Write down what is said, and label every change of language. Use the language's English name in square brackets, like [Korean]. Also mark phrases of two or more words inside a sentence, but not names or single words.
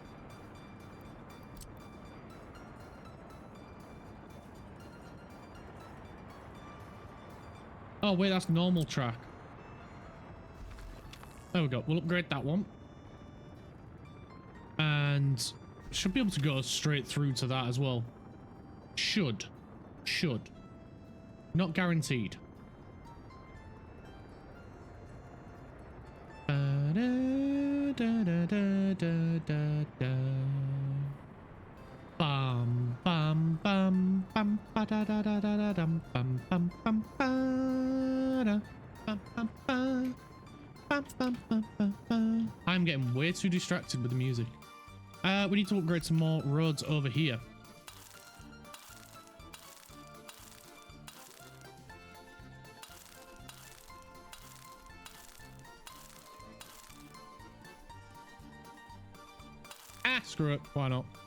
[English] Oh wait, that's normal track. There we go. We'll upgrade that one. And should be able to go straight through to that as well. Should. Not guaranteed. Bam bam bam bam ba da da da da da dum bam bam bam ba da bam bam ba bam bam bam bam ba. I'm getting way too distracted with the music. We need to upgrade some more roads over here. Screw it, why not?